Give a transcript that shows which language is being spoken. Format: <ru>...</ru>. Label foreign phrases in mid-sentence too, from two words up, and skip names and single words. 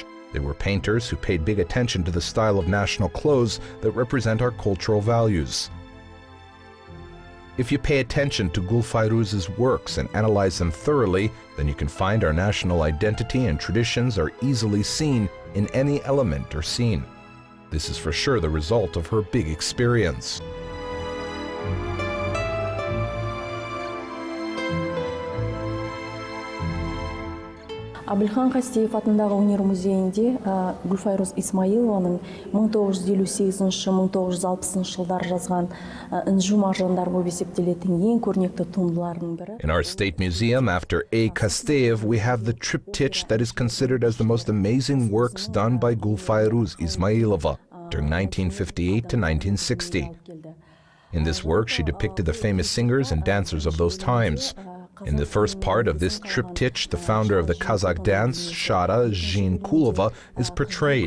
<en>They were painters who paid big attention to the style of national clothes that represent our cultural values. If you pay attention to Gulfairuz's works and analyze them thoroughly, then you can find our national identity and traditions are easily seen in any element or scene. This is for sure the result of her big experience.</en> <kk>Абылхан Қастеев атындағы өнер музейінде Гулфайруз Исмаилованың 1958-1960 жылдар жазған інжу маржандар болып есептелетін ең көрнекті туындыларының бірі.</kk> <en>In our state museum, after A. Kasteyev, we have the triptych that is considered as the most amazing works done by Gulfairuz Ismailova during 1958 to 1960. In this work, she depicted the famous singers and dancers of those times. In the first part of this triptych, the founder of the Kazakh dance, Shara Zhinkulova, is portrayed.</en>